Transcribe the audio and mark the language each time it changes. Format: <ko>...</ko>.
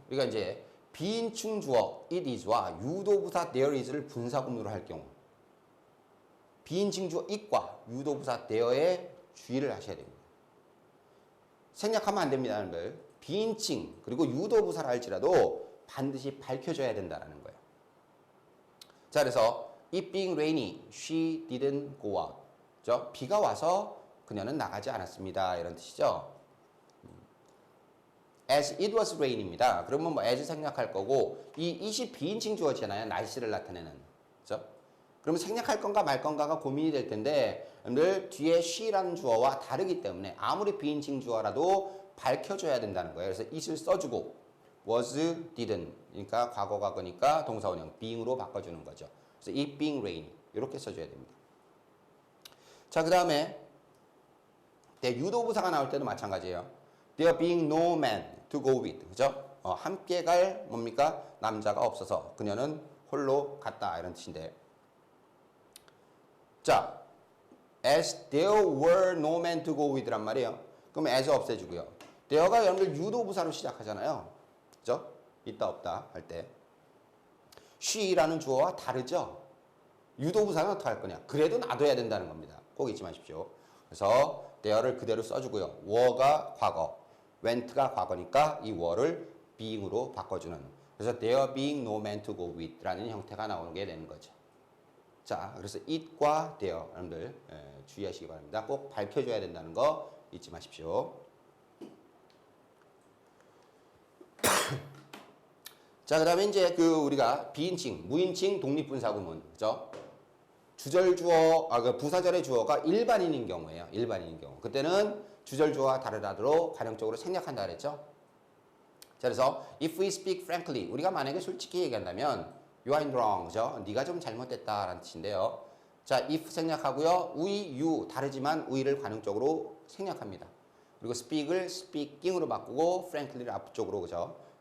<ko>우리가 이제 비인칭 주어 it is와 유도부사 there is를 분사구문으로 할 경우 비인칭 주어 it과 유도부사 there에 주의를 하셔야 됩니다. 생략하면 안 됩니다, 여러분들. 비인칭 그리고 유도부사를 할지라도 반드시 밝혀줘야 된다는 거예요. 자, 그래서</ko> <en>it being rainy, she didn't go out.</en> <ko>그죠? 비가 와서 그녀는 나가지 않았습니다. 이런 뜻이죠.</ko> <en>as it was rain입니다.</en> <ko>그러면 뭐 as 생략할 거고 이 it이 비인칭 주어잖아요. 날씨를 나타내는. 그죠? 그러면 생략할 건가 말 건가가 고민이 될 텐데 여러분들 뒤에 she라는 주어와 다르기 때문에 아무리 비인칭 주어라도 밝혀줘야 된다는 거예요. 그래서 it을 써주고 was, didn't 그러니까 과거 과거니까 동사원형 being으로 바꿔주는 거죠. 그래서</ko> <en>it being rainy</en> <ko>이렇게 써줘야 됩니다. 자, 그 다음에 유도부사가 나올 때도 마찬가지예요.</ko> <en>There being no man to go with.</en> <ko>그죠? 함께 갈 뭡니까? 남자가 없어서 그녀는 홀로 갔다 이런 뜻인데.</ko> <en>자, as there were no men to go with란 말이에요.</en> <ko>그럼 as 없애주고요. there가 여러분들 유도부사로 시작하잖아요. 그죠? 있다 없다 할 때. she라는 주어와 다르죠? 유도부사는 어떻게 할 거냐? 그래도 놔둬야 된다는 겁니다. 꼭 잊지 마십시오. 그래서 there를 그대로 써주고요. were가 과거, went가 과거니까 이 were를 being으로 바꿔주는. 그래서</ko> <en>there being no man to go with</en> <ko>라는 형태가 나오게 되는 거죠. 자, 그래서 it과 their 여러분들 주의하시기 바랍니다. 꼭 밝혀줘야 된다는 거 잊지 마십시오. 자, 그다음에 이제 우리가 비인칭, 무인칭 독립분사구문, 그죠? 주절 주어, 그 부사절의 주어가 일반인인 경우예요. 일반인인 경우. 그때는 주절 주어와 다르다로 관용적으로 생략한다 그랬죠? 자, 그래서</ko> <en>if we speak frankly,</en> <ko>우리가 만약에 솔직히 얘기한다면</ko> <en>you are in wrong,</en> <ko>그죠? 네가 좀 잘못됐다라는 뜻인데요. 자, if 생략하고요. we, you 다르지만 we를 관용적으로 생략합니다. 그리고 speak을 speaking으로 바꾸고 frankly를 앞쪽으로, 그죠?</ko>